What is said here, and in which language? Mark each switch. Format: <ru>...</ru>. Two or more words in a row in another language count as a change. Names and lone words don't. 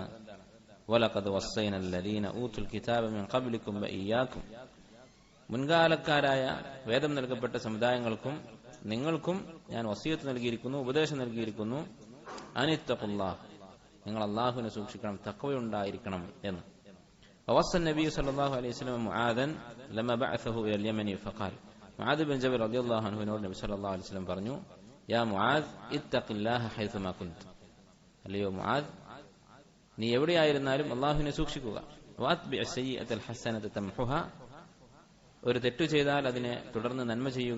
<ar>ولقد وصينا الذين أوتوا الكتاب من قبلكم وإياكم,</ar> <ml>മുൻകാലക്കാരായ വേദം നൽകപ്പെട്ട സമുദായങ്ങൾക്കും നിങ്ങൾക്കും ഞാൻ വസിയത്ത് നൽകിയിരിക്കുന്നു, ഉപദേശം നൽകിയിരിക്കുന്നു. അനിത്തഖുല്ലാഹ്, നിങ്ങൾ അള്ളാഹുവിനെ സൂക്ഷിക്കണം, തഖ്വയുണ്ടായിരിക്കണം എന്ന്.</ml> <ar>ووصى النبي صلى الله عليه وسلم معاذا لما بعثه الى اليمن فقال,</ar> <ml>മുആദ് ബിൻ ജബൽ</ml> <ar>رضي الله عنه</ar> <ml>നബി</ml> <ar>صلى الله عليه وسلم</ar> <ml>പറഞ്ഞു,</ml> <ar>يا معاذ اتق الله حيثما كنت,</ar> <ml>അല്ലയോ മുആദ്, നീ എവിടെയായിരുന്നാലും അള്ളാഹുവിനെ സൂക്ഷിക്കുക.</ml> <ar>وأتبع السيئة الحسنة تمحها,</ar> <ml>ഒരു തെറ്റു ചെയ്താൽ അതിനെ തുടർന്ന് നന്മ ചെയ്യുക.</ml>